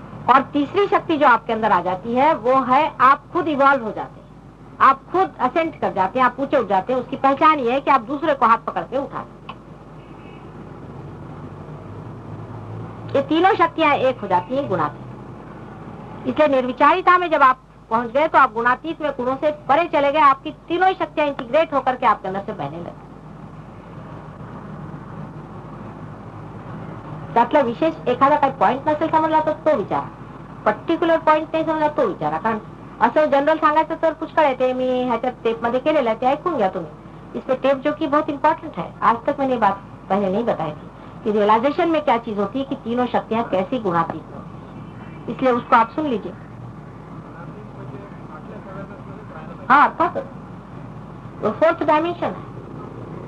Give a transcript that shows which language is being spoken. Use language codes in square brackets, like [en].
[hi] और तीसरी शक्ति जो आपके अंदर आ जाती है वो है आप खुद इवॉल्व हो जाते हैं, आप खुद असेंट कर जाते हैं, आप ऊंचे उठ जाते हैं। उसकी पहचान ये है कि आप दूसरे को हाथ पकड़ के उठा सकते हैं। ये तीनों शक्तियां एक हो जाती हैं गुणातीत। इसलिए निर्विचारिता में जब आप पहुंच गए तो आप गुणातीत में गुणों से परे चले गए, आपकी तीनों ही शक्तियां इंटीग्रेट होकर के आपके अंदर से बहने लगे। [mr] त्यातला विशेष एखादा काही पॉइंट नसेल समजला तो विचारा, पर्टिक्युलर पॉइंट नाही समजला तो विचारा, कारण असं जनरल सांगायचं तर पुष्कळ आहे, ते मी ह्याच्यात टेप मध्ये केलेलं आहे, ते ऐकून घ्या तुम्ही। [hi] इसमें टेप जो कि बहुत इंपॉर्टेंट है, आज तक मैंने बात पहले नहीं बताई थी कि रियलाइजेशन में क्या चीज होती है कि तीनों शक्तियां कैसी गुणातीत होती, इसलिए उसको आप सुन लीजिए। हाँ, अर्थात वो फोर्थ डायमेंशन है।